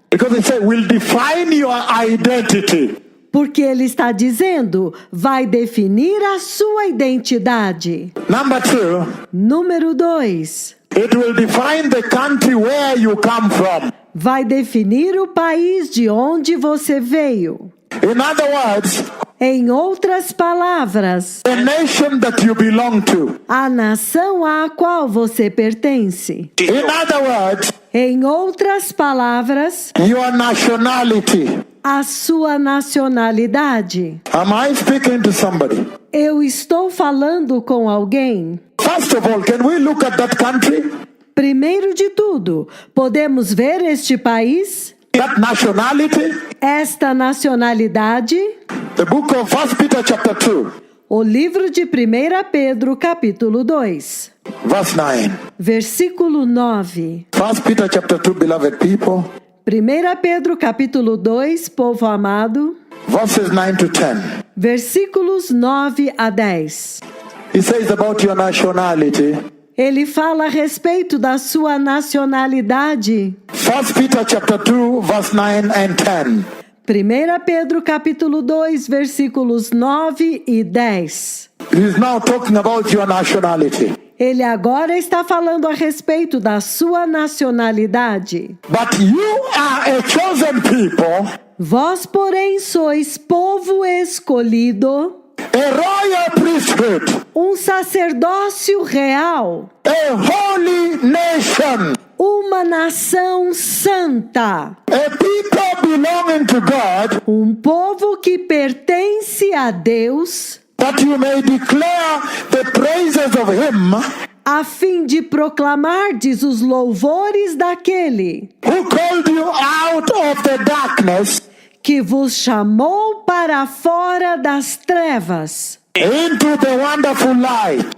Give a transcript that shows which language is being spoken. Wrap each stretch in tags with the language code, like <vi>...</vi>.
<en>Because it says, will define your identity.</en> <pt>Porque ele está dizendo, vai definir a sua identidade.</pt> <en>Number 2.</en> <pt>Número 2.</pt> <en>It will define the country where you come from.</en> <pt>Vai definir o país de onde você veio.</pt> <en>In other words,</en> <pt>Em outras palavras,</pt> <en>the nation that you belong to.</en> <pt>a nação à qual você pertence.</pt> <en>In other words,</en> <pt>Em outras palavras,</pt> <en>your nationality.</en> <pt>a sua nacionalidade.</pt> <en>Am I speaking to somebody?</en> <pt>Eu estou falando com alguém?</pt> <en>First of all, can we look at that country?</en> <pt>Primeiro de tudo, podemos ver este país?</pt> <en>That nationality?</en> <pt>Esta nacionalidade?</pt> <en>The book of 1 Peter chapter 2,</en> <pt>O livro de 1 Pedro, capítulo 2,</pt> <en>verse 9.</en> <pt>versículo 9.</pt> <en>1 Peter chapter 2, beloved people,</en> <pt>1 Pedro, capítulo 2, povo amado,</pt> <en>verses 9 to 10.</en> <pt>versículos 9 a 10.</pt> <en>He says about your nationality.</en> <pt>Ele fala a respeito da sua nacionalidade.</pt> <en>1 Peter chapter 2, verse 9 and 10.</en> <pt>1 Pedro, capítulo 2, versículos 9 e 10.</pt> <en>He's now talking about your nationality.</en> <pt>Ele agora está falando a respeito da sua nacionalidade.</pt> <en>But you are a chosen people,</en> <pt>Vós, porém, sois povo escolhido,</pt> <en>a royal priesthood,</en> <pt>um sacerdócio real,</pt> <en>a holy nation,</en> <pt>uma nação santa,</pt> <en>a people belonging to God,</en> <pt>um povo que pertence a Deus,</pt> <en>that you may declare the praises of Him</en> <pt>a fim de proclamardes os louvores daquele</pt> <en>who called you out of the darkness</en> <pt>que vos chamou para fora das trevas,</pt> <en>into the wonderful light.</en>